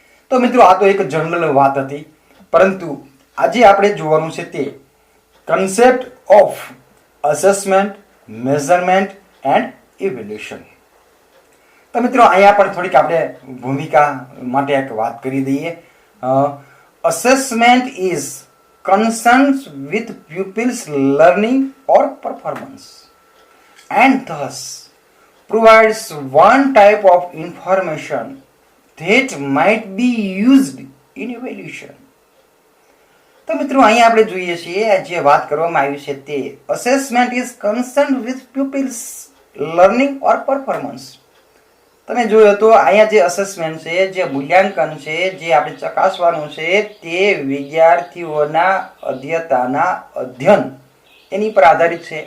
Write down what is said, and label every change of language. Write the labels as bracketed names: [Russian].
[Gujarati] તો મિત્રો આ તો એક જનરલ વાત હતી, પરંતુ આજે આપણે જોવાનું છે તે [English] Concept of assessment, measurement and evaluation. [Gujarati] તો મિત્રો અહીંયા પણ થોડીક આપણે ભૂમિકા માટે એક વાત કરી દઈએ. [English] Assessment is concerned with pupils learning or performance and thus provides one type of information that might be used in evaluation. [Gujarati] તો મિત્રો અહીંયા આપણે જોઈએ છીએ જે વાત કરવામાં આવી છે તે [English] Assessment is concerned with pupils learning or performance. [Gujarati] તમે જોયો તો અહીંયા જે અસેસમેન્ટ છે, જે મૂલ્યાંકન છે, જે આપણે ચકાસવાનું છે તે વિદ્યાર્થીઓના અધ્યતાના અધ્યયન એની પર આધારિત છે.